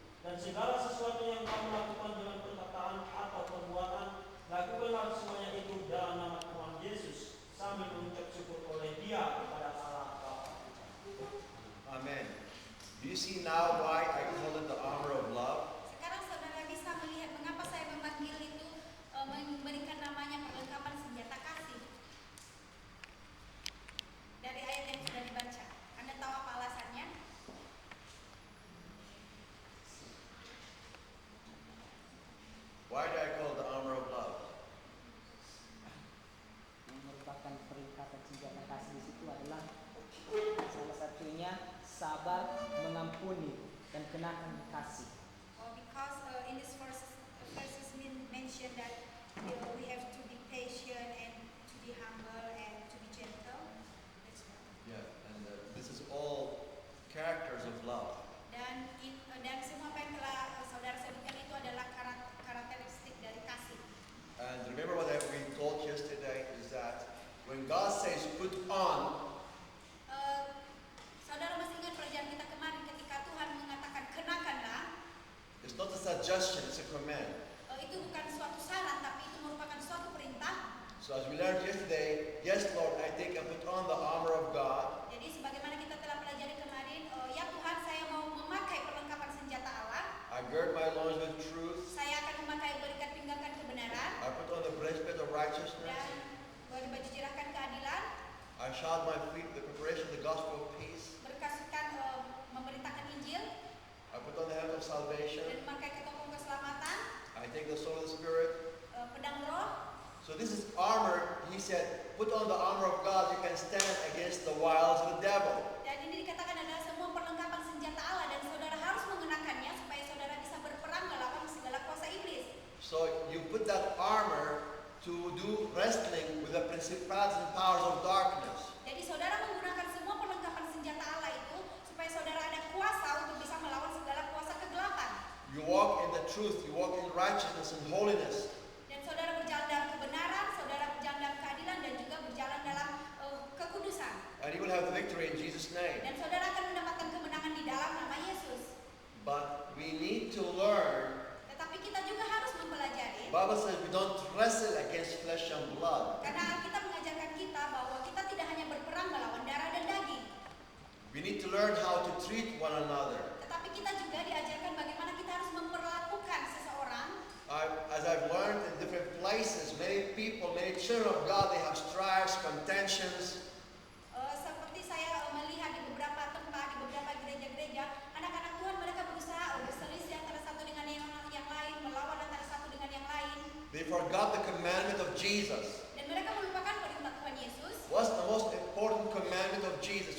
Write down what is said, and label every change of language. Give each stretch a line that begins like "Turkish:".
Indonesian: Dan segala sesuatu yang kamu lakukan dengan perkataan atau perbuatan, lakukanlah semuanya itu dalam nama Tuhan Yesus, sambil mengucap syukur oleh Dia kepada Allah Bapa. Amen.
English: Do you see now why I call it the armor of love?
Indonesian: Sekarang saudara bisa melihat mengapa saya memanggil itu memberikan namanya perlengkapan senjata kasih. Dari ayat yang sudah dibaca. Anda tahu apa alasannya?
English: Why do I call it the armor of love?
Indonesian: Yang merupakan perlengkapan senjata kasih di situ adalah salah satunya sabar, mengampuni, dan kenakan kasih.
English: Because in this verses mentioned that we have to be patient and to be humble and to be gentle. That's right. Yeah, and this is all characters of love.
Indonesian: Dan semua apa yang telah saudara sebutkan itu adalah karakteristik dari kasih.
English: And remember what we taught yesterday is that when God says put on,
Indonesian: Saudara masih ingat pelajaran kita kemarin ketika Tuhan mengatakan kenakanlah,
English: it's not a suggestion, it's a command.
Indonesian: itu bukan suatu saran tapi itu merupakan suatu perintah.
English: So as we learned yesterday, yes Lord, I take and put on the armor of God.
Indonesian: Jadi sebagaimana kita telah pelajari kemarin, ya Tuhan saya mau memakai perlengkapan senjata Allah.
English: I gird my loins with truth.
Indonesian: Saya akan memakai berikat pinggangkan kebenaran
English: I put on the breastplate of righteousness.
Indonesian: dan baju jirahkan keadilan,
English: I shod my feet with the preparation of the gospel of peace.
Indonesian: berkasukan memberitakan Injil
English: I put on the helmet of salvation.
Indonesian: dan memakai ketopong keselamatan,
English: I take the sword of the Spirit.
Indonesian: pedang roh.
English: So this is armor. He said, put on the armor of God. You can stand against the wiles of the devil.
Indonesian: Dan ini dikatakan adalah semua perlengkapan senjata Allah dan saudara harus mengenakannya supaya saudara bisa berperang melawan segala kuasa iblis.
English: So you put that armor to do wrestling with the principalities and powers of darkness.
Indonesian: Jadi saudara menggunakan semua perlengkapan senjata Allah itu supaya saudara ada kuasa untuk bisa melawan segala kuasa kegelapan.
English: You walk in the truth. You walk in righteousness and holiness.
Indonesian: Dan saudara berjalan dalam kebenaran, saudara berjalan dalam keadilan dan juga berjalan dalam kekudusan.
English: And you will have the victory in Jesus' name.
Indonesian: Dan saudara akan mendapatkan kemenangan di dalam nama Yesus.
English: But we need to learn.
Indonesian: Tetapi kita juga harus mempelajari.
English: The Bible says we don't wrestle against flesh and blood.
Indonesian: Karena Alkitab mengajarkan kita bahwa kita tidak hanya berperang melawan darah dan daging.
English: We need to learn how to treat one another.
Indonesian: Tetapi kita juga diajarkan bagaimana kita harus memperlakukan seseorang.
English: As I've learned in different places, many people, many children of God, they have strifes, contentions.
Indonesian: Seperti saya melihat di beberapa tempat, di beberapa gereja-gereja, anak-anak Tuhan mereka berusaha berselisih antara satu dengan yang lain, melawan antara satu dengan yang lain.
English: They forgot the commandment of Jesus.
Indonesian: Dan mereka melupakan perintah Tuhan Yesus.
English: What's the most important commandment of Jesus?